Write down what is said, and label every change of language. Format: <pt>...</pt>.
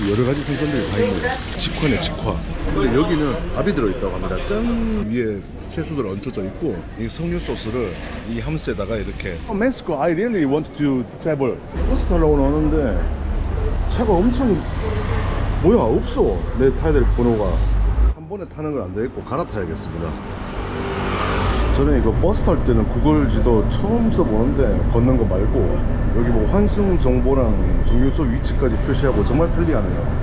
<ko>여러 가지 생선들이 다 있네요. 직화네, 직화. 근데 여기는 밥이 들어있다고 합니다. 짠! 위에 채소들 얹혀져 있고 이 석류 소스를 이 함스에다가 이렇게.</ko> <en>멕시코, I really want to travel.</en> <ko>버스 타려고 나오는데 차가 엄청 뭐야 없어. 내 타야 될 번호가 한 번에 타는 건 안 되겠고 갈아타야겠습니다. 저는 이거 버스 탈 때는 구글 지도 처음 써보는데 걷는 거 말고 여기 뭐 환승 정보랑 정류소 위치까지 표시하고 정말 편리하네요.</ko>